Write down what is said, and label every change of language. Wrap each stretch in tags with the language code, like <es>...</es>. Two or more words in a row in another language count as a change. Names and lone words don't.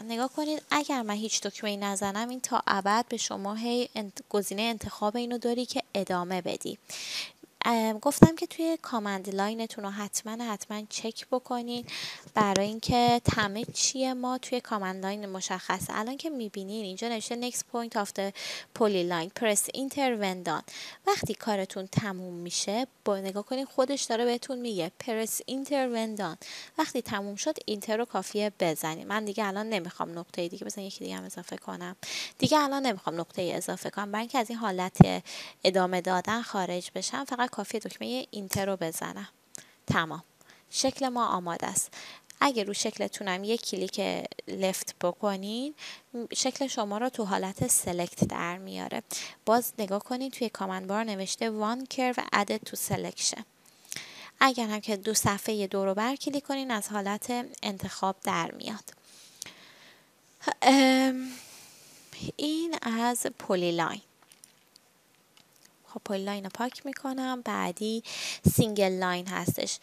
<fa>نگاه کنید اگر من هیچ دکمه‌ای نزنم این تا ابد به شما هی گزینه انتخاب اینو داری که ادامه بدی. گفتم که توی</fa> <en>command line</en> <fa>رو حتما چک بکنین برای اینکه تمه چیه ما توی</fa> <en>command line</en> <fa>مشخصه. الان که میبینین اینجا نوشته</fa> <en>next point of the polyline press enter when done.</en> <fa>وقتی کارتون تموم میشه با نگاه کنین خودش داره بهتون میگه</fa> <en>press enter when done.</en> <fa>وقتی تموم شد اینتر رو کافیه بزنین. من دیگه الان نمیخوام نقطه دیگه بزنم، یکی دیگه هم اضافه کنم. دیگه الان نمیخوام نقطه اضافه کنم برای اینکه از این حالت ادامه دادن خارج بشم، فقط کافیه دکمه اینتر رو بزنم. تمام، شکل ما آماده است. اگه رو شکلتونم یک</fa> <en>click left</en> <fa>بکنین شکل شما رو تو حالت سلکت در میاره. باز نگاه کنین توی</fa> <en>command bar</en> <fa>نوشته</fa> <en>one curve added to selection.</en> <fa>اگر هم که دو صفحه دور رو بر کلیک کنین از حالت انتخاب در میاد. این از پلی لاین. خب پلی لاین رو پاک میکنم. بعدی</fa> <en>single line</en> <fa>هستش.</fa>